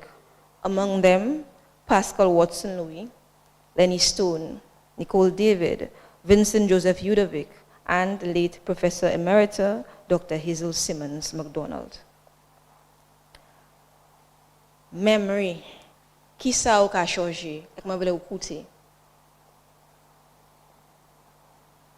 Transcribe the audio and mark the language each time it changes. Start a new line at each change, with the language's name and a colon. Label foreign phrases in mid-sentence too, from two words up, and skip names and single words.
English: Among them, Pascal Watson-Louis, Lenny Stone, Nicole David, Vincent Joseph Udovic, and the late Professor Emerita, Dr. Hazel Simmons MacDonald. Memory.
Saint Lucian Creole French: Qui sa ou ka changer? Ek mwen vle ou koute.